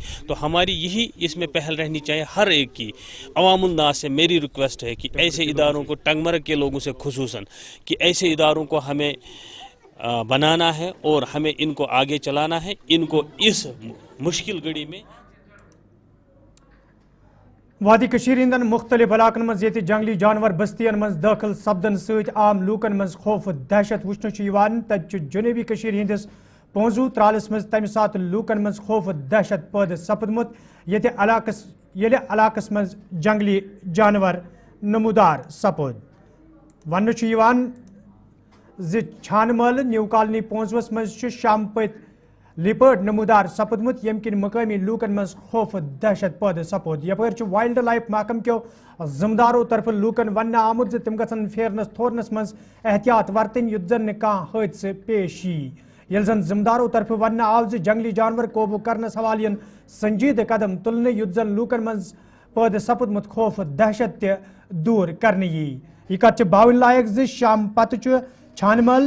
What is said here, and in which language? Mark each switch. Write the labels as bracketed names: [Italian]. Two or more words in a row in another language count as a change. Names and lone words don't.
[Hindi] तो हमारी यही इसमें पहल रहनी चाहिए हर एक की। अवामुन्नास से मेरी रिक्वेस्ट है कि ऐसे इदारों को, टंगमरग के लोगों से खुसूसन, कि ऐसे इदारों को हमें बनाना है और हमें इनको आगे चलाना है, इनको इस मुश्किल घड़ी में। [Kashmiri] वादी कशीर हिंदन मुख्तलिफ इलाकन मज ये जंगली जानवर बस्तियन मज दाखिल सपदन सत आम लूकन मज खौफ दहशत वुचन तब जनूबी कशीर हिंदिस पोंजू त्रालस मज तम सात लूकन मज खौफ दहशत पैद सपदमुत ये इलाकस मज जंगली जानवर नमूदार सपद। वन چھان مال نیو کالنی پونزوس مز شام پت لپٹ نمودار سپدمت یم کن مقامی لوکن مز خوف دہشت پید سپود یپر وائلڈ لائف محکم کیو ذمدارو طرف لوکن ون آمت تم گھن پھیرنس تھورنس مز احتیاط ورتن یت زن کان حادثہ پیش یل زن ذمدارو طرف ون آو جنگلی جانور قوبو کرنس حوالہ سنجیدہ قدم تلنے یت زن لوکن مز پید سپدمت خوف دہشت دور کرنے یہ کت باون لائق شام پتہ چھانمل